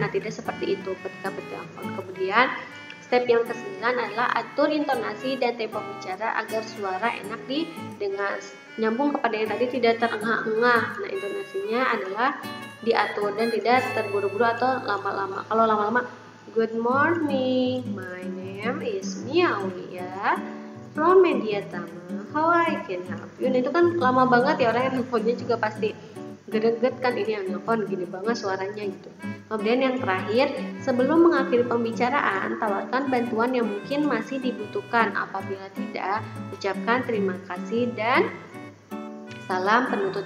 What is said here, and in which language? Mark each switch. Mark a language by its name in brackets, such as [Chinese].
[Indonesian] Nah, tidak seperti itu ketika bertelepon. Kemudian step yang ke-9 adalah atur intonasi dan tempo bicara agar suara enak didengar. Nyambung kepada yang tadi, tidak terengah-engah. Nah, intonasinya adalah diatur dan tidak terburu-buru atau lama-lama. Kalau lama-lama, [English] good morning, my name is Miaulia from Mediatama, how I can help you. [Indonesian] Nah, itu kan lama banget ya, orang yang nelfonnya juga pasti greget kan, ini yang nelfon gini banget suaranya gitu. Kemudian yang terakhir, sebelum mengakhiri pembicaraan, tawarkan bantuan yang mungkin masih dibutuhkan. Apabila tidak, ucapkan terima kasih dan salam penutup.